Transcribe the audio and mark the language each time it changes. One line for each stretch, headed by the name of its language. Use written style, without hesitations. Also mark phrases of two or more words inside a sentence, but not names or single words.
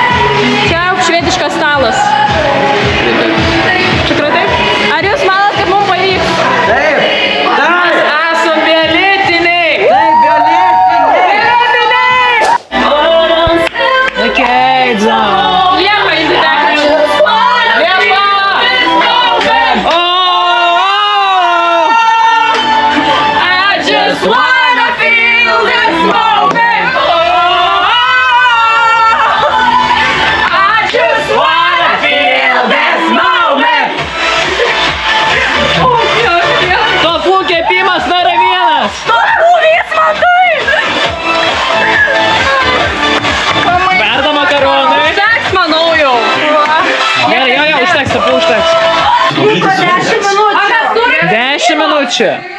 Lithuanian: Čia švediškas stalas. Tikrai taip? Ar jūs manot, kad mums pavyks? Taip. Mes esam violetiniai. Taip, violetiniai. Okay, dzau. Liepa įsidegti. Liepa!
English: I just wanna feel this moment. I just wanna feel this moment.
Lithuanian: Tofu kepimas nėra vienas. Tofu vismantai. Verda makaronai. Užteks, manau jau. Gerai, jo, užteks, tapu užteks. 10 minučių. 10 minučių.